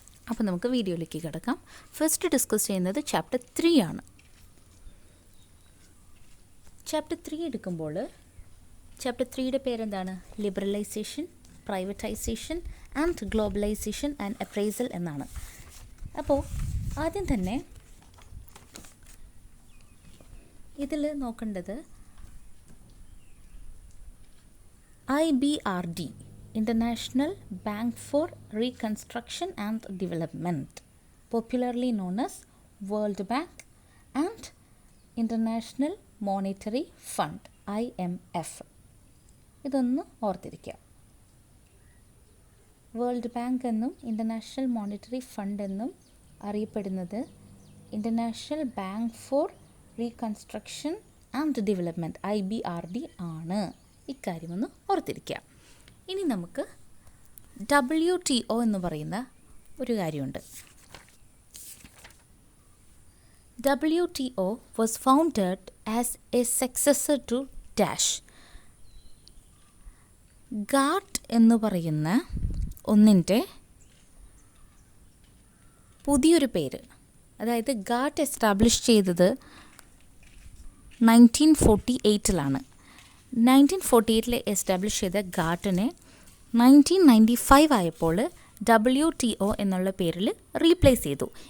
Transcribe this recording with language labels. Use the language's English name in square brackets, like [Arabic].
[Malayalam] അപ്പോൾ നമുക്ക് വീഡിയോയിലേക്ക് കിടക്കാം. ഫസ്റ്റ് ഡിസ്കസ് ചെയ്യുന്നത് ചാപ്റ്റർ 3 ആണ്. ചാപ്റ്റർ 3 എടുക്കുമ്പോൾ ചാപ്റ്റർ 3യുടെ പേരെന്താണ്? [English] Liberalisation, privatisation and globalisation and appraisal എന്നാണ്. [Malayalam] അപ്പോൾ ആദ്യം തന്നെ ഇതിൽ നോക്കേണ്ടത് [English] IBRD, International Bank for Reconstruction and Development, popularly known as World Bank and International Monetary Fund, IMF. [Malayalam] ഇതൊന്ന് ഓർത്തിരിക്കുക. [English] World Bank എന്നും International Monetary Fund എന്നും അറിയപ്പെടുന്നത് International Bank for Reconstruction and Development IBRD ആണ്. [Malayalam] ഇക്കാര്യമൊന്ന് ഓർത്തിരിക്കുക. ഇനി നമുക്ക് WTO എന്ന് പറയുന്ന ഒരു കാര്യമുണ്ട്. [English] WTO was founded as a successor to dash. [Malayalam] Ghat എന്ന് പറയുന്ന ഒന്നിൻ്റെ പുതിയൊരു പേര്. അതായത് ഗാട്ട് എസ്റ്റാബ്ലിഷ് ചെയ്തത് 1948 1948 എസ്റ്റാബ്ലിഷ് ചെയ്ത ഗാട്ടിനെ 1995 ആയപ്പോൾ WTO എന്നുള്ള പേരിൽ റീപ്ലേസ് ചെയ്തു.